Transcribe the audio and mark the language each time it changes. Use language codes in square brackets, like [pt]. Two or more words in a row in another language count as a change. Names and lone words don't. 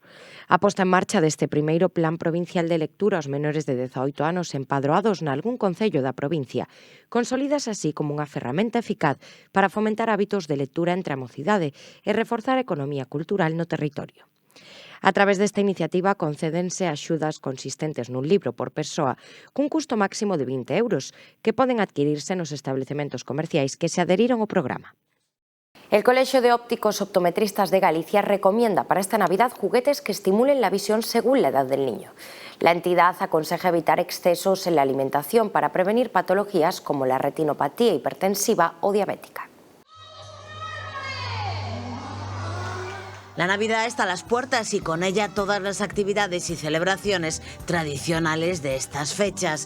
[gl] A posta en marcha deste primeiro Plan Provincial de Lectura aos menores de 18 anos empadroados nalgún concello da provincia consolidas así como unha ferramenta eficaz para fomentar hábitos de lectura entre a mocidade e reforzar a economía cultural no territorio. A través desta iniciativa concédense axudas consistentes nun libro por persoa cun custo máximo de 20 euros que poden adquirirse nos establecementos comerciais que se adheriron ao programa. [es] El Colegio de Ópticos Optometristas de Galicia recomienda para esta Navidad juguetes que estimulen la visión según la edad del niño. La entidad aconseja evitar excesos en la alimentación para prevenir patologías como la retinopatía hipertensiva o diabética. La Navidad está a las puertas y con ella todas las actividades y celebraciones tradicionales de estas fechas.